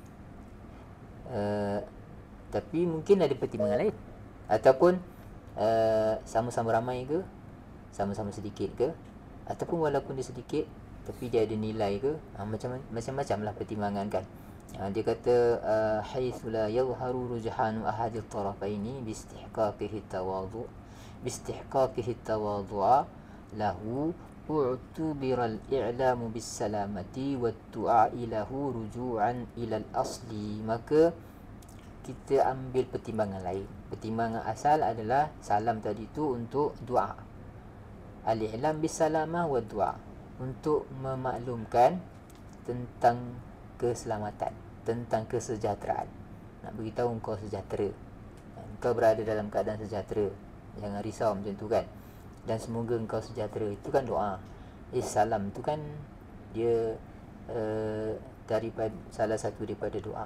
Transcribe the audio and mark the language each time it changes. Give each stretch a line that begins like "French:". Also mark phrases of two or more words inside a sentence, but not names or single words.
Malay: Tapi mungkin ada pertimbangan lain, ataupun sama-sama ramai ke, sama-sama sedikit ke, ataupun walaupun dia sedikit tapi dia ada nilai ke, macam-macam lah pertimbangan, kan. Dia kata
Arabic: حيث لا يظهر رجحان أحد الطرفين باستحقاقه تواضع له اعتبر الإعلام بالسلامة والدعاء إليه رجوعا إلى الأصل.
Malay: Maka kita ambil pertimbangan lain. Pertimbangan asal adalah salam tadi tu untuk doa,
Arabic: الإعلام بالسلامة والدعاء,
Malay: untuk memaklumkan tentang keselamatan, tentang kesejahteraan. Nak beritahu engkau sejahtera, engkau berada dalam keadaan sejahtera, jangan risau, macam tu, kan. Dan semoga engkau sejahtera, itu kan doa. Salam tu kan dia daripada salah satu daripada doa.